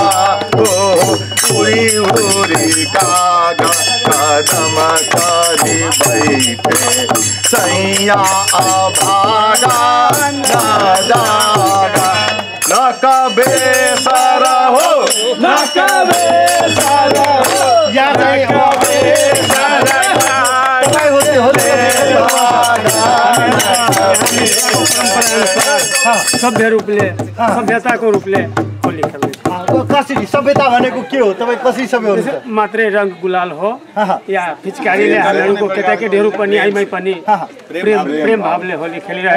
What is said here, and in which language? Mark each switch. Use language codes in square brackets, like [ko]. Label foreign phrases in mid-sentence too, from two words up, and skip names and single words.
[bho] उड़ी उड़ी कागा कदम करी बैठे, सैया भागा न जागा, न कबे सारा हो, न कबे सारा हो, [ne] या चाहिँ सभ्य रूपले सभ्यताको रूपले होली खेल्दै कसरी सभ्यता भनेको के हो? तपाईँ कसरी सभ्य हुनुहुन्छ? मात्रै रङ गुलाल हो या पिचकारीले हामीहरूको केटाकेटीहरू पनि आइमै पनि प्रेम भावले होली खेलिरहेको छ।